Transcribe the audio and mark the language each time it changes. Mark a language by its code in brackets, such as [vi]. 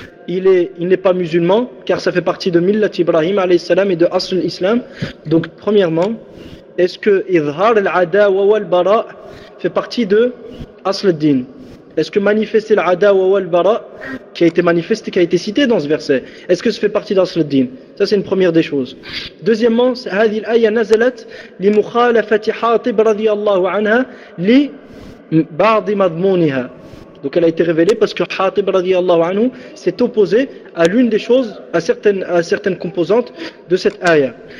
[fr] Il n'est pas musulman, car ça fait partie de Millat Ibrahim alayhi salam et de Asl Islam. Donc premièrement, est-ce que Idhar al-Adawa wal-Bara fait partie de Asl al-Din? Est-ce que manifester l'Adawa wal-Bara qui a été manifesté, qui a été cité dans ce verset, est-ce que ça fait partie d'Asl al-Din? Ça c'est une première des choses. Deuxièmement, [ar] هذه الآية نزلت لمخالفة حاطب رضي الله عنها لبعض مضمونها. [fr] Donc elle a été révélée parce que Hatib radiallahu anhu s'est opposé à l'une des choses, à certaines composantes de cette aya.